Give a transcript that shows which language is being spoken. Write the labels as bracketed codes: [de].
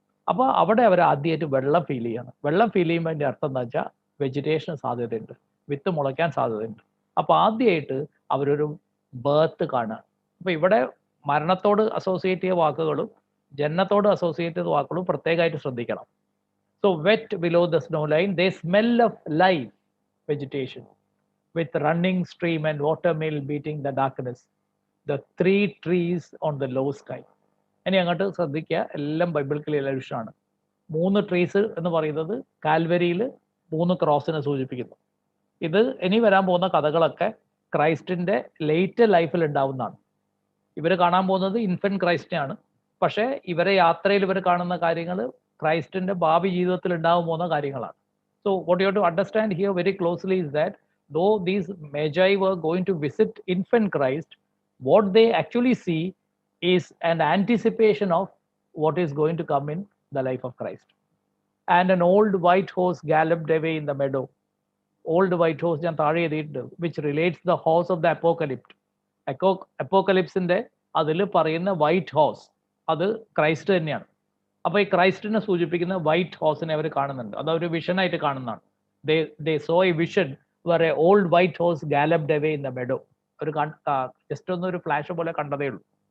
[ml] അപ്പോൾ അവിടെ അവർ ആദ്യമായിട്ട് വെള്ളം ഫീൽ ചെയ്യാണ്. വെള്ളം ഫീൽ ചെയ്യുമ്പോൾ അതിൻ്റെ അർത്ഥം എന്താ വെച്ചാൽ വെജിറ്റേഷൻ സാധ്യതയുണ്ട്, വിത്ത് മുളയ്ക്കാൻ സാധ്യതയുണ്ട്. അപ്പോൾ ആദ്യമായിട്ട് അവരൊരു ബേർത്ത് കാണുക. അപ്പോൾ ഇവിടെ മരണത്തോട് അസോസിയേറ്റ് ചെയ്ത വാക്കുകളും ജനനത്തോട് അസോസിയേറ്റ് ചെയ്ത വാക്കുകളും പ്രത്യേകമായിട്ട് ശ്രദ്ധിക്കണം. [en] So wet below the snow line, they smell of life, vegetation, with running stream and watermill beating the darkness, the 3 trees on the low sky. [ml] ഇനി അങ്ങോട്ട് ശ്രദ്ധിക്കുക, എല്ലാം ബൈബിൾ ക്ലിയർ ആണ്. 3 ട്രീസ് എന്ന് പറയുന്നത് കാൽവരിയിൽ 3 ക്രോസിനെ സൂചിപ്പിക്കുന്നു. ഇത് ഇനി വരാൻ പോകുന്ന കഥകളൊക്കെ ക്രൈസ്റ്റിന്റെ ലേറ്റ് ലൈഫിൽ ഉണ്ടാവുന്നതാണ്. ഇവർ കാണാൻ പോകുന്നത് ഇൻഫന്റ് ക്രൈസ്റ്റിനെയാണ്. പക്ഷേ ഇവരെ യാത്രയിൽ ഇവർ കാണുന്ന കാര്യങ്ങൾ ക്രൈസ്റ്റിന്റെ ഭാവി ജീവിതത്തിൽ ഉണ്ടാവാൻ പോകുന്ന കാര്യങ്ങളാണ്. [en] So what you have to understand here very closely is that though these Magi were going to visit infant Christ, what they actually see is an anticipation of what is going to come in the life of Christ. And an old white horse galloped away in the meadow. Old white horse, which relates the horse of the apocalypse. Apocalypse in the [ml] അതിൽ പറയുന്ന white ഹോസ് അത് Christ തന്നെയാണ്. അപ്പോൾ ഈ ക്രൈസ്റ്റിനെ സൂചിപ്പിക്കുന്ന white ഹോസിനെ അവർ കാണുന്നുണ്ട്. അത് ഒരു വിഷനായിട്ട് കാണുന്നതാണ്. [en] They saw a vision where a old white horse galloped away in the meadow. [ml] ഒരു ജസ്റ്റ് ഒന്നൊരു ഫ്ലാഷ് പോലെ കണ്ടതേ ഉള്ളൂ.